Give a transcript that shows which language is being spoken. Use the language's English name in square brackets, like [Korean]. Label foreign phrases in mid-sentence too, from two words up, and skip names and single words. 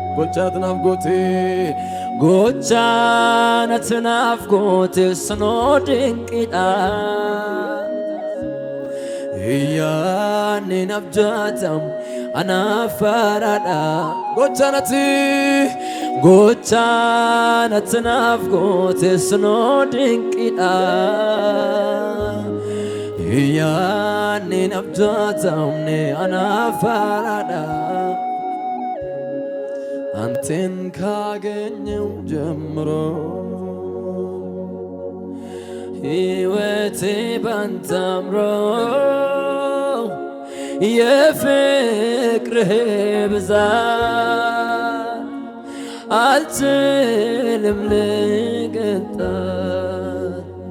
[Oromo] gochaanatti naaf goote sunoo dinqiidha yaanne naaf to'atamne anaaf faaraadha gochaanatti naaf goote sunoo dinqiidha yaanne naaf to'atamne anaaf faaraadha [Amharic] አንተን ካገኘው ጀምሮ ሕይወቴ ባንተ አምሮ የፍቅርህ ብዛት አልችልም ልገልጣት